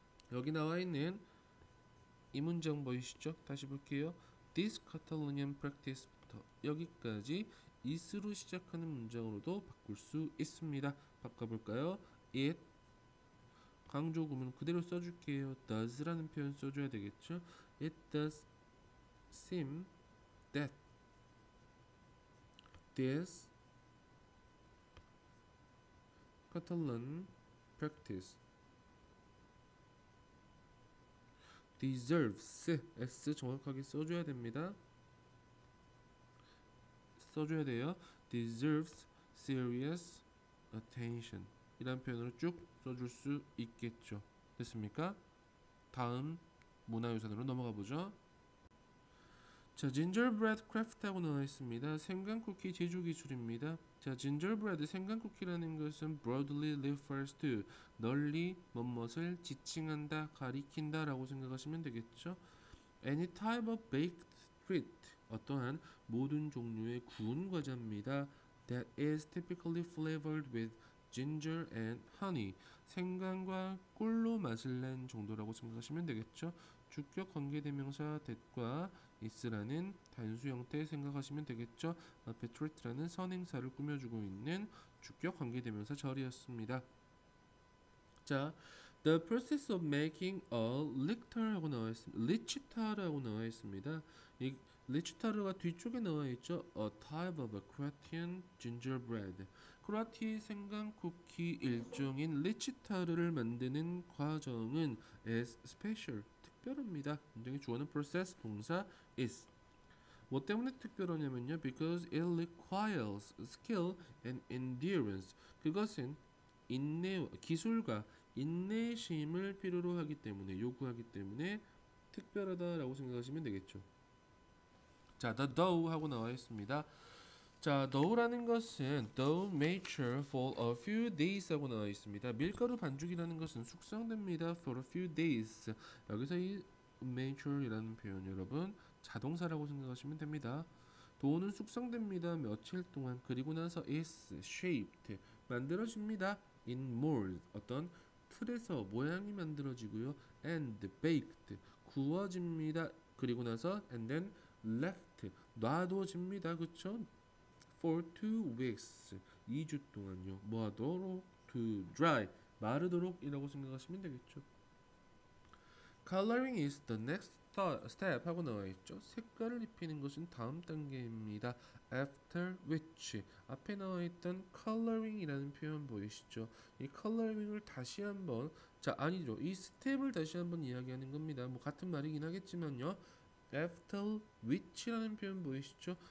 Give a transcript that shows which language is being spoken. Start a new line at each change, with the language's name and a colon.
Korean: 여기 나와 있는 이 문장 보이시죠? 다시 볼게요.
English: This Catalonian practice
Korean: 부터 여기까지 is로 시작하는 문장으로도 바꿀 수 있습니다. 바꿔볼까요? It 강조 구문 그대로 써줄게요. does라는 표현 써줘야 되겠죠?
English: It does seem that this Catalan practice deserves s
Korean: 정확하게 써줘야 됩니다. 써줘야 돼요.
English: deserves serious attention
Korean: 이란 표현으로 쭉 써줄 수 있겠죠. 됐습니까? 다음 문화유산으로 넘어가 보죠. 자, gingerbread craft하고 나와 있습니다. 생강쿠키 제조 기술입니다. 자, gingerbread 생강쿠키라는 것은
English: broadly refers to
Korean: 널리 뭐뭇을 지칭한다, 가리킨다라고 생각하시면 되겠죠.
English: Any type of baked treat
Korean: 어떠한 모든 종류의 구운 과자입니다.
English: That is typically flavored with ginger and honey
Korean: 생강과 꿀로 맛을 낸 정도라고 생각하시면 되겠죠. 주격 관계대명사 that과 is라는 단수 형태 생각하시면 되겠죠. 앞에 treat라는 선행사를 꾸며주고 있는 주격 관계대명사 절이었습니다. 자,
English: the process of making a lictor
Korean: 라고 나와 있습니다. 리치타르라고 나와 있습니다. 이 리치타르가 뒤쪽에 나와 있죠.
English: A type of a Croatian gingerbread.
Korean: 크로아티 생강 쿠키 일종인 리치타르를 만드는 과정은
English: is special
Korean: 특별합니다. 굉장히 주어는 process 동사 is. 뭐 때문에 특별하냐면요.
English: Because it requires skill and endurance.
Korean: 그것은 인내, 기술과 인내심을 필요로 하기 때문에 요구하기 때문에 특별하다라고 생각하시면 되겠죠. 자, the dough 하고 나와 있습니다. 자, dough라는 것은
English: dough mature for a few days
Korean: 하고 나와 있습니다. 밀가루 반죽이라는 것은 숙성됩니다.
English: for a few days.
Korean: 여기서 이 mature이라는 표현 여러분 자동사라고 생각하시면 됩니다. 도우는 숙성됩니다. 며칠 동안. 그리고 나서
English: is shaped
Korean: 만들어집니다.
English: in mold
Korean: 어떤 틀에서 모양이 만들어지고요.
English: and baked
Korean: 구워집니다. 그리고 나서
English: and then left
Korean: 놔둬집니다. 그쵸?
English: for 2 weeks
Korean: 2주 동안요. 뭐하도록?
English: to dry
Korean: 마르도록 이라고 생각하시면 되겠죠.
English: Coloring is the next step
Korean: 하고 나와 있죠. 색깔을 입히는 것은 다음 단계입니다.
English: After which
Korean: 앞에 나와 있던 coloring이라는 표현 보이시죠? 이 coloring을 다시 한번 자 아니죠. 이 스텝을 다시 한번 이야기하는 겁니다. 뭐 같은 말이긴 하겠지만요.
English: After which
Korean: 라는 표현 보이시죠?